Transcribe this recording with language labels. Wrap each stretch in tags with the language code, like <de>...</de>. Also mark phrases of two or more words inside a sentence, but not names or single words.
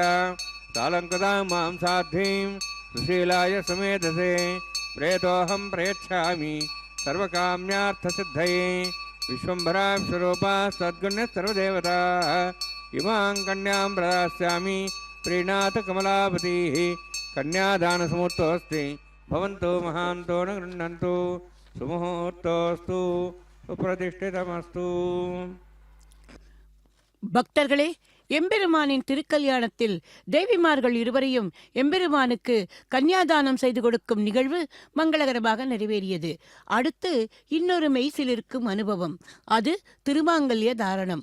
<sa>सालङ्कृतां मां साध्वीं सुशीलाय समेधसे प्रेतोऽहं प्रयच्छामि सर्वकाम्यार्थसिद्धये विश्वम्भरा विश्वरूपा सद्गुण्य सर्वदेवता इमां कन्यां प्रदास्यामि प्रीणाथ कमलापतिः कन्यादानसमुहूर्तोऽस्ति भवन्तु महान्तो न गृह्णन्तु सुमुहूर्तोऽस्तु सुप्रतिष्ठितमस्तु.</sa> <ta>பக்தர்களே, எம்பெருமானின் திருக்கல்யாணத்தில் தேவிமார்கள் இருவரையும் எம்பெருமானுக்கு கன்னியாதானம் செய்து கொடுக்கும் நிகழ்வு மங்களகரமாக நிறைவேறியது. அடுத்து இன்னொரு மெய்சிலிருக்கும் அனுபவம், அது திருமாங்கல்ய தாரணம்.</ta>